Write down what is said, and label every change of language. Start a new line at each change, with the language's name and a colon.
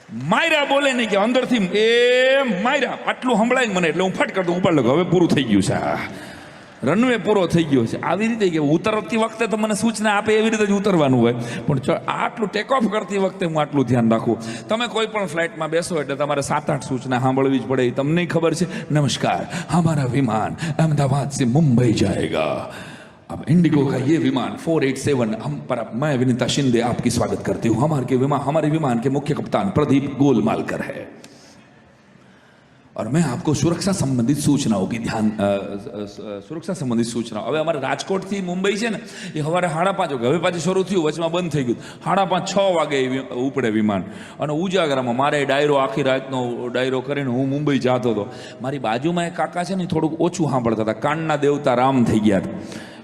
Gujarati: માયરા બોલે નહીં કે અંદરથી એ માયરા આટલું સંભળાય મને, એટલે હું ફટ કરતો ઉપાડ લઉં, હવે પૂરું થઈ ગયું છે, રનવે પૂરો થઈ ગયો છે. આવી રીતે કે ઉતરતી વખતે તો મને સૂચના આપે એવી રીતે જ ઉતરવાનું હોય, પણ આટલું ટેક ઓફ કરતી વખતે હું આટલું ધ્યાન રાખું. તમે કોઈ પણ ફ્લાઇટમાં બેસો એટલે તમારે 7-8 સૂચના સાંભળવી જ પડે. તમને ખબર છે, નમસ્કાર
Hindi: हमारा विमान अहमदाबाद से मुंबई जाएगा, अब इंडिगो का ये विमान 487 हम पर मैं विनीता शिंदे आपकी स्वागत करती हूँ. हमारे विमान के मुख्य कप्तान प्रदीप गोलमालकर है और मैं आपको सुरक्षा संबंधित सूचनाओं की सुरक्षा संबंधित सूचनाओं.
Gujarati: હવે અમારે રાજકોટથી મુંબઈ છે ને એ સવારે 5:30 વાગે, હવે પાછું શરૂ થયું, વચમાં બંધ થઈ ગયું. 5:30-6 વાગે ઉપડે વિમાન. અને ઉજાગરામાં મારે ડાયરો, આખી રાતનો ડાયરો કરીને હું મુંબઈ જતો હતો. મારી બાજુમાં એક કાકા છે ને થોડુંક ઓછું સાંભળતા હતા, કાનના દેવતા રામ થઈ ગયા હતા.